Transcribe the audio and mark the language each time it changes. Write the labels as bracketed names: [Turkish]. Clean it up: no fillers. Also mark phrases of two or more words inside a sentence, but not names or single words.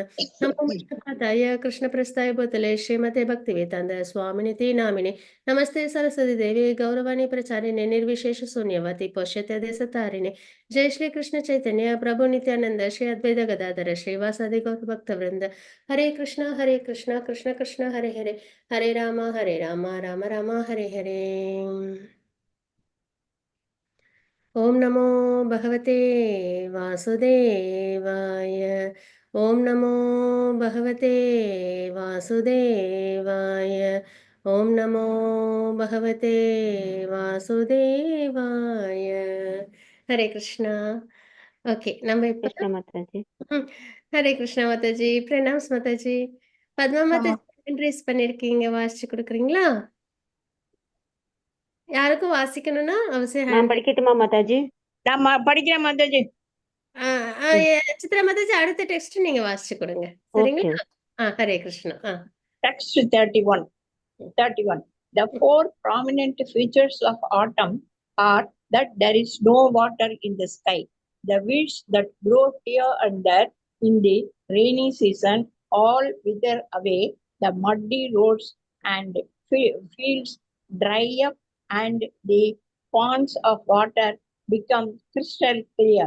[Sanskrit] नमो विष्णुपादाय कृष्णप्रस्थाय भूतले श्रीमते भक्तिवेदान्त स्वामिनिति नामिने नमस्ते सरस्वती देवी गौरवाणी प्रचारिणे निर्विशेष शून्यवती पश्यते देशतारिणे जय श्री कृष्ण चैतन्य प्रभु नित्यानंद श्री अद्वैत गदाधर श्रीवासादि गौर भक्त वृंद हरे कृष्ण कृष्ण कृष्ण हरे हरे हरे राम राम राम हरे हरे। ओम नमो भगवते वासुदेवाय। ओम नमो भगवते वासुदेवाय। ओम नमो भगवते वासुदेवाय। हरे कृष्णा। [Tamil] ஓகே நம்ம இப்ப கிருஷ்ண மாதாஜி. ஹரே கிருஷ்ணா மாதாஜி. பிரணாம்ஸ் மாதாஜி. பத்மா மாதாஜி என்ட்ரிஸ் பண்ணிருக்கீங்க, வாசிச்சு கொடுக்குறீங்களா? யாருக்கும் வாசிக்கணும்னா அவசியம் நான் ஹேண்ட். படிக்கட்டுமா மாதாஜி? நான் படிக்கிறேன் மாதாஜி. சித்ரா மாதாஜி அடுத்த டெக்ஸ்ட் நீங்க வாசிச்சு கொடுங்க, ஓகே. சரிங்களா? ஹரே கிருஷ்ணா. [English] Text 31. The four prominent features of autumn are that there is no water in the sky. The weeds that grow here and there in the rainy season all wither away. The muddy roads and fields dry up, and the ponds of water become crystal clear.